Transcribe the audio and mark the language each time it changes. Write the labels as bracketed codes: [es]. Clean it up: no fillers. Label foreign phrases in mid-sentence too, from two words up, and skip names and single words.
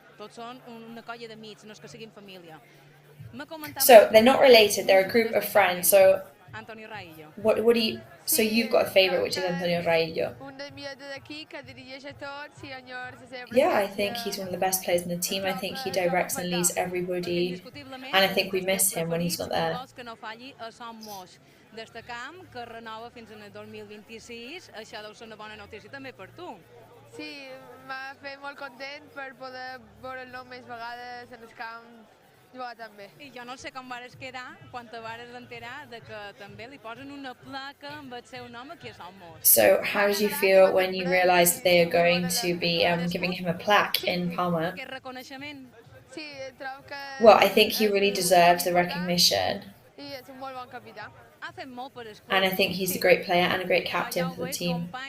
[en] So they're not related, they're a group of friends. So what do you, so you've got a favourite, which is Antonio Raillo. Yeah, I think he's one of the best players in the team. I think he directs and leads everybody, and I think we miss him when he's not there. [ca] Destacam que renova fins en el 2026, això deu ser una bona notícia també per tu. Sí, m'ha fet molt content per poder veure el nom més vegades en el camp, jugar també. I jo no sé com vares quedar quan te vares enterar de que també li posen una placa amb el seu nom aquí a Salmós. [en] So how did you feel when you realised they are going to be giving him a plaque in Palma? Well, I think he really deserves the recognition. And I think he's a great player and a great captain for the team.